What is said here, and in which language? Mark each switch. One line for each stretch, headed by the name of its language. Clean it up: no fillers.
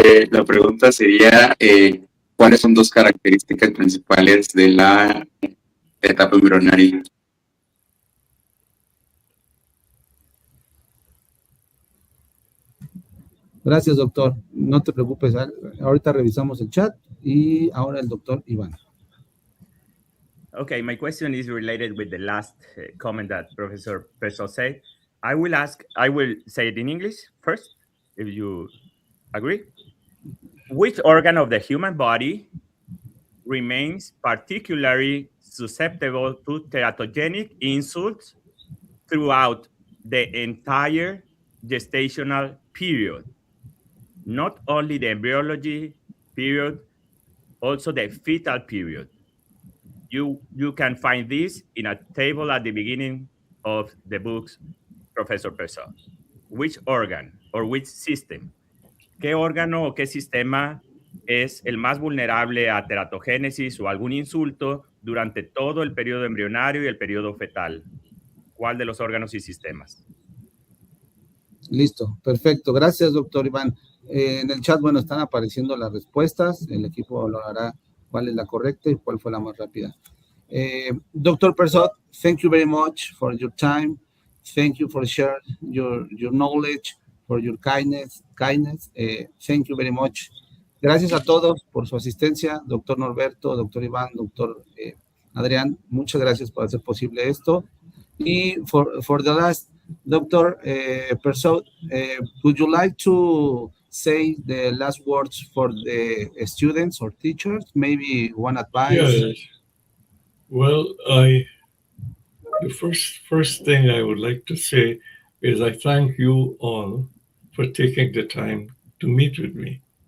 Spanish: La pregunta sería, ¿cuáles son 2 características principales de la etapa embrionaria? Gracias, doctor. No te preocupes. Ahorita revisamos el chat y ahora el doctor Iván.
English: Okay, my question is related with the last comment that Professor Persaud said. I will say it in English first, if you agree. Which organ of the human body remains particularly susceptible to teratogenic insults throughout the entire gestational period? Not only the embryology period, also the fetal period. You can find this in a table at the beginning of the books, Professor Persaud. Which organ or which system?
Spanish: ¿Qué órgano o qué sistema es el más vulnerable a teratogénesis o algún insulto durante todo el periodo embrionario y el periodo fetal? ¿Cuál de los órganos y sistemas? Listo, perfecto. Gracias, doctor Iván. En el chat, bueno, están apareciendo las respuestas. El equipo valorará cuál es la correcta y cuál fue la más rápida. Dr. Persaud,
English: thank you very much for your time. Thank you for sharing your knowledge, for your kindness. Thank you very much.
Spanish: Gracias a todos por su asistencia, doctor Norberto, doctor Iván, doctor Adrián. Muchas gracias por hacer posible esto.
English: Y for the last, Dr. Persaud, would you like to say the last words for the students or teachers? Maybe one advice? Yes. Well, the first thing I would like to say is I thank you all for taking the time to meet with me.